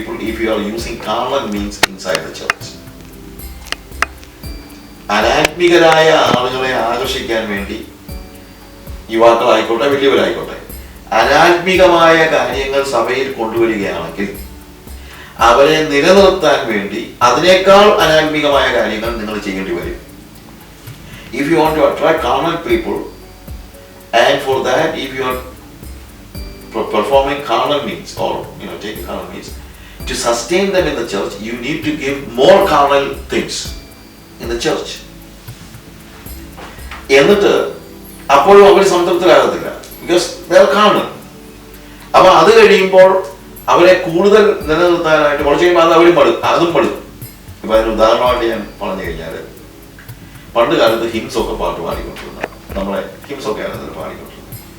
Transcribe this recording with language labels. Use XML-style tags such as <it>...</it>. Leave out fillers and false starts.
<en>if you are using carnal means inside the church,</en> <ml>അനാത്മികരായ ആളുകളെ ആകർഷിക്കാൻ വേണ്ടി യുവാക്കളായിക്കോട്ടെ വലിയവരായിക്കോട്ടെ അനാത്മികമായ കാര്യങ്ങൾ സഭയിൽ കൊണ്ടുവരികയാണെങ്കിൽ അവരെ നിലനിർത്താൻ വേണ്ടി അതിനേക്കാൾ അനാത്മികമായ കാര്യങ്ങൾ നിങ്ങൾ ചെയ്യേണ്ടി വരും.</ml> <en>If you want to attract carnal people, and for that if you are performing carnal means or taking carnal means to sustain them in the church, you need to give more carnal things in the church.</en> <ml>എന്നിട്ട് അപ്പോഴും അവർ സംതൃപ്തരാകത്തില്ല,</ml> <en>because they are carnal.</en> <ml>അപ്പൊ അത് കഴിയുമ്പോൾ അവരെ കൂടുതൽ നിലനിർത്താനായിട്ട് കുറച്ച് കഴിയുമ്പോൾ അത് അവരും അതും പടും. ഇപ്പൊ അതിന് ഉദാഹരണമായിട്ട് ഞാൻ പറഞ്ഞു കഴിഞ്ഞാൽ, പണ്ട് കാലത്ത് ഹിംസൊക്കെ പാട്ട് പാടിക്കൊണ്ടിരുന്ന, നമ്മളെ ഹിംസൊക്കെ ആയിരുന്നു പാടിക്കൊണ്ടിരുന്നത്.</ml>